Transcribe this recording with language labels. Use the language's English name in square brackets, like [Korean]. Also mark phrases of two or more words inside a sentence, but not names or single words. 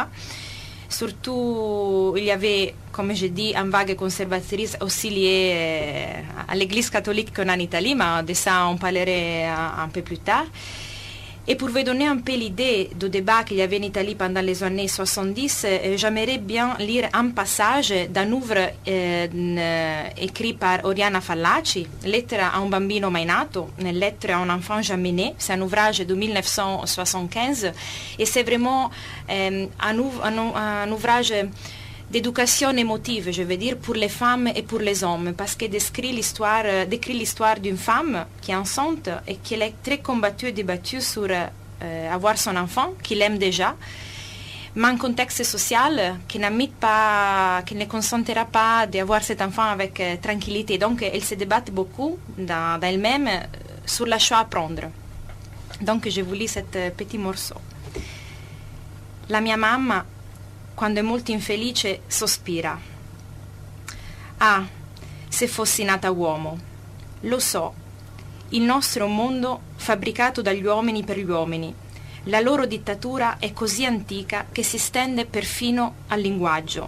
[French] Surtout, il y avait, comme je dis, une vague conservatrice aussi liée à l'Église catholique qu'on a en Italie, mais de ça on parlerait un peu plus tard. Et pour vous donner un peu l'idée du débat qu'il y avait en Italie pendant les années 70, j'aimerais bien lire un passage d'un livre écrit par Oriana Fallaci, Lettre a un bambino mai nato, Lettre a un enfant jamais né. C'est un ouvrage de 1975 et c'est vraiment un ouvrage d'éducation émotive, je veux dire, pour les femmes et pour les hommes, parce que décrit l'histoire d'une femme qui est enceinte et qui est très combattue et débattue sur avoir son enfant, qu'il aime déjà, mais un contexte social qui ne consentira pas d'avoir cet enfant avec tranquillité. Donc, elle se débat beaucoup dans elle-même sur la choix à prendre. Donc, je vous lis ce petit morceau. [Italian] La mia mamma, quando è molto infelice, sospira. Ah, se fossi nata uomo. Lo so, il nostro è un mondo fabbricato dagli uomini per gli uomini. La loro dittatura è così antica che si stende perfino al linguaggio.